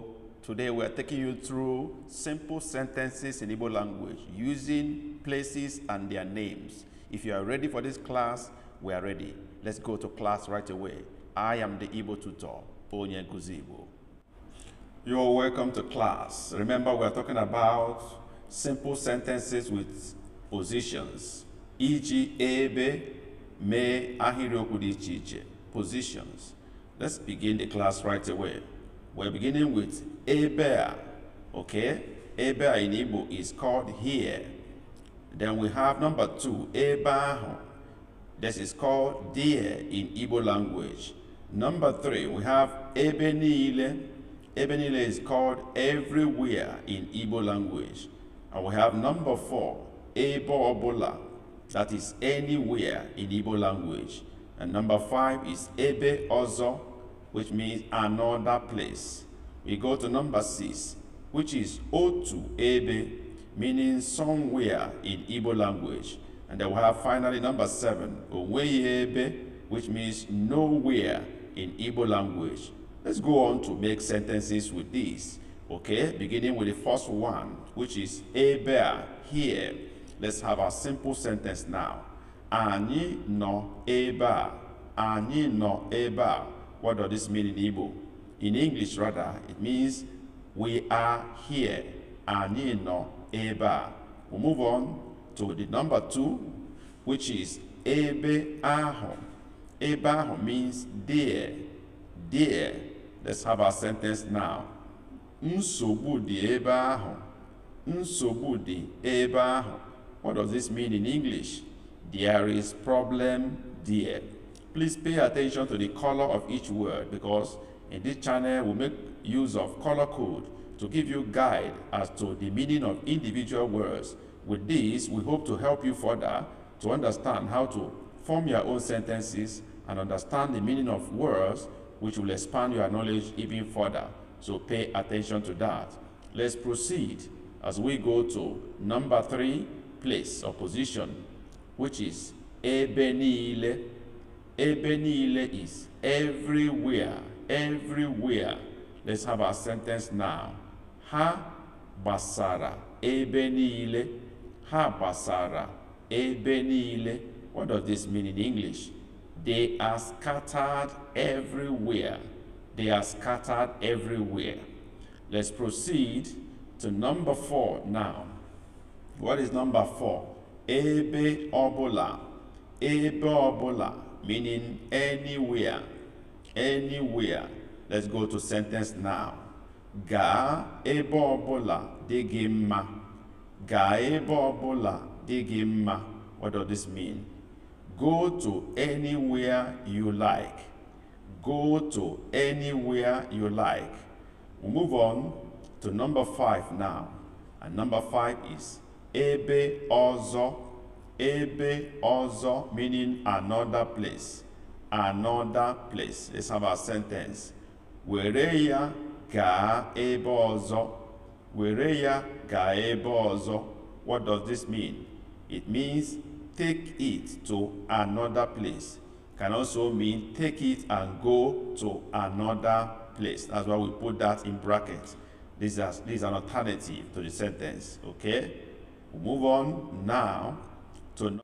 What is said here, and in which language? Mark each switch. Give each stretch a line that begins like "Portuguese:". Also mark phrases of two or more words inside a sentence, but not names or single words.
English: Today we are taking you through simple sentences in Igbo language using places and their names. If you are ready for this class, we are ready. Let's go to class right away. I am the Igbo tutor, Onye Nkuzi Igbo. You're welcome to class. Remember, we are talking about simple sentences with positions. E.g.
Igbo: ebe, me, ahịrịokwu dị iche iche.
English: Positions. Let's begin the class right away. We're beginning with ebe. Okay? Ebe in Igbo is called here. Then we have number 2,
Igbo: ebe ahụ.
English: This is called there in Igbo language. Number 3, we have
Igbo: ebe niile. Ebe niile
English: is called everywhere in Igbo language. And we have number 4,
Igbo: ebe ọbụla.
English: That is anywhere in Igbo language. And number 5 is
Igbo: ebe ọzọ,
English: which means another place. We go to number 6, which is
Igbo: otu ebe,
English: meaning somewhere in Igbo language. And then we have finally number 7,
Igbo: onweghị ebe,
English: which means nowhere in Igbo language. Let's go on to make sentences with these. Okay, beginning with the first one, which is ebe, here. Let's have a simple sentence now.
Igbo: Anyị nọ ebe a. Anyị nọ ebe a.
English: What does this mean in Igbo? In English, rather, it means we are here.
Igbo: Anyị nọ ebe a.
English: We'll move on to the number 2, which is
Igbo: ebe ahụ. Ebe ahụ
English: means there. There. Let's have our sentence now.
Igbo: Nsogbu dị ebe ahụ. Nsogbu dị ebe ahụ.
English: What does this mean in English? There is problem there. Please pay attention to the color of each word, because in this channel we make use of color code to give you guide as to the meaning of individual words. With this, we hope to help you further to understand how to form your own sentences and understand the meaning of words, which will expand your knowledge even further. So pay attention to that. Let's proceed as we go to number 3, place or position, which is
Igbo: ebe niile. Ebe niile
English: is everywhere, everywhere. Let's have our sentence now.
Igbo: Ha basara ebe niile. Ha basara ebe niile.
English: What does this mean in English? They are scattered everywhere. They are scattered everywhere. Let's proceed to number 4 now. What is number 4?
Igbo: Ebe ọbụla. Ebe ọbụla,
English: meaning anywhere. Anywhere. Let's go to sentence now.
Igbo: Gaa ebe ọbụla dị gị mma. Gaa ebe ọbụla dị gị mma.
English: What does this mean? Go to anywhere you like. Go to anywhere you like. We'll move on to number 5 now. And number 5 is
Igbo: ebe ọzọ. Ebe ọzọ,
English: meaning another place. Another place. Let's have our sentence.
Igbo: Were ya gaa ebe ọzọ. Were ya gaa ebe ọzọ.
English: What does this mean? It means take it to another place. Can also mean take it and go to another place. That's why we put that in brackets. This is an alternative to the sentence. Okay? We'll move on now to...